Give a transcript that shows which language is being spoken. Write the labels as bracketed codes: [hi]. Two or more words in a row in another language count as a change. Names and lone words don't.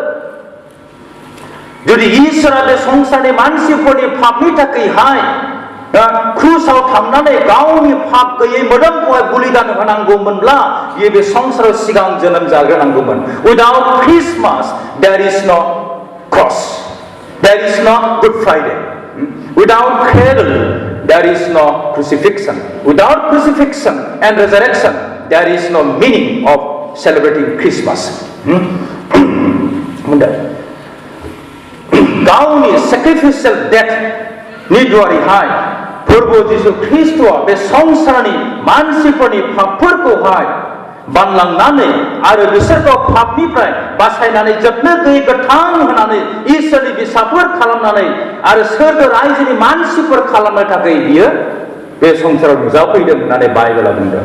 [brx] जुदि इसोरा बे संसारनि मानसिफोरनि पापनि थाखायहाय क्रुसाव थांनानै गावनि पाप गैयै मोदोमखौहाय बलिदान होनांगौमोनब्ला बियो बे संसाराव सिगां जोनोम जाग्रोनांगौमोन [en] Without Christmas there is no cross there is no Good Friday Without cradle there is no crucifixion Without crucifixion and resurrection there is no meaning of celebrating Christmas [brx] गावनि [en] sacrificial death [brx] नि द्वारैहाय प्रभु जिसु ख्रीष्टआ बे संसारनि मानसिफोरनि पापफोरखौहाय बानलांनानै आरो बिसोरखौ पापनिफ्राय बासायनानै जोबनो गैयै गोथां होनानै इसोरनि फिसाफोर खालामनानै आरो सोरगो रायजोनि मानसिफोर खालामनो थाखाय बियो बे संसाराव नुजाफैदों होननानै बाइबेला बुंदों।